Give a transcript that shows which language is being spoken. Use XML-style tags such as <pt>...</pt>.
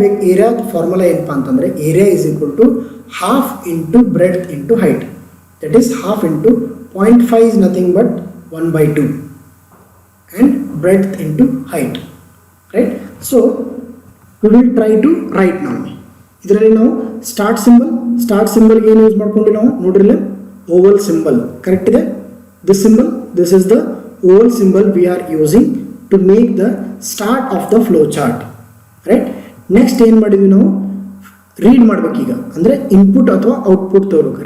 <kn>ಏರಿಯಾದ formula ಏನಪ್ಪ ಅಂತಂದರೆ</kn> <en>Area is equal to half into breadth into height, that is half into 0.5 is nothing but 1/2 and breadth into height, right? So we will try to write now.</en> <kn>ಇದರಲ್ಲಿ ನಾವು start ಸಿಂಬಲ್ಗೆ ಏನು use ಮಾಡ್ಕೊಂಡು ನಾವು ನೋಡ್ರಿಲ್ಲ, Oval symbol, correct ಇದೆ.</kn> <en>This is the oval symbol we are using to make the start of the flow chart, right?</en> <kn>Next ಏನು ಮಾಡಿದ್ವಿ ನಾವು, read ಮಾಡ್ಬೇಕೀಗ, ಅಂದರೆ ಇನ್ಪುಟ್ ಅಥವಾ ಔಟ್ಪುಟ್ ತಗೋಬೇಕು.</kn>